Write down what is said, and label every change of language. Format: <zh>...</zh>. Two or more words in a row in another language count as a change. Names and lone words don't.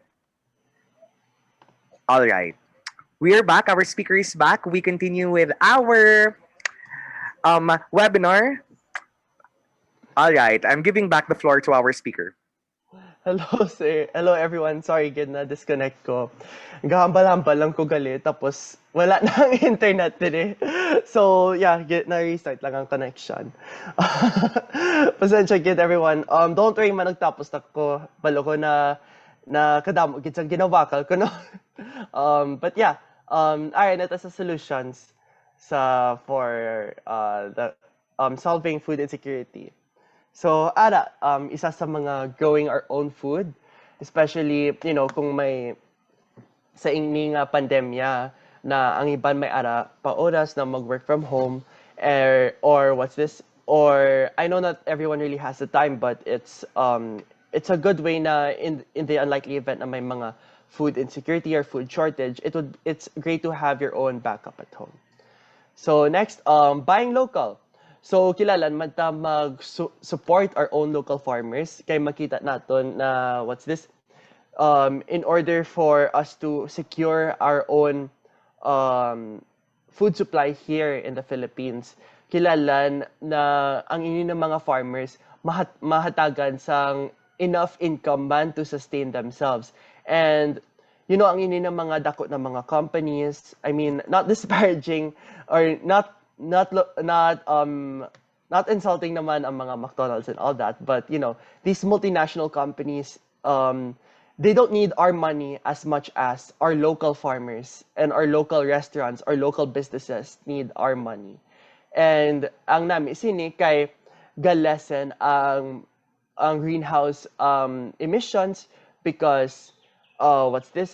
<en>All right. We are back. Our speaker is back. We continue with our webinar. All right. I'm giving back the floor to our speaker. Hello, sir. Hello, everyone. Sorry,</en> <hil>gid na disconnect ko. Gahambal-hambal lang ko gali, tapos wala na ang internet din eh. So, yeah, gid na restart lang ang connection. Pasensya gid everyone.</hil> <en>Don't worry</en> <hil>man nagtapos na ko. Balo ko na kadamo gid sa ginawakal ko no.</hil> <en>But yeah, alright,</en> <hil>ito sa</hil> <en>solutions for the solving food insecurity. So,</en> <hil>isa sa mga</hil> <en>growing our own food,</en> <hil>especially, kung may sa ining pandemya na ang iban may pa oras na mag-work</hil> <en>from home, or what's this? Or I know not everyone really has the time, but it's a good way na in the unlikely event</en> <hil>na may mga</hil> <en>food insecurity or food shortage, it's great to have your own backup at home. So next, buying local. So</en> <hil>kilalan man ta mag-support</hil> <en>our own local farmers</en> <hil>kay makita naton na</hil> <en>what's this, in order for us to secure our own food supply here in the Philippines,</en> <hil>kilalan na ang ini ng mga</hil> <en>farmers</en> <hil>mahatagan sang</hil> <en>enough income man to sustain themselves. And</en> <hil>ang ini ng mga dako na mga</hil> <en>companies, I mean, not disparaging or not insulting</en> <hil>naman ang mga</hil> <en>McDonald's and all that, but these multinational companies, they don't need our money as much as our local farmers and our local restaurants, our local businesses need our money.</en> <hil>And ang nami sini kay galesen ang</hil> <en>greenhouse emissions because what's this?</en>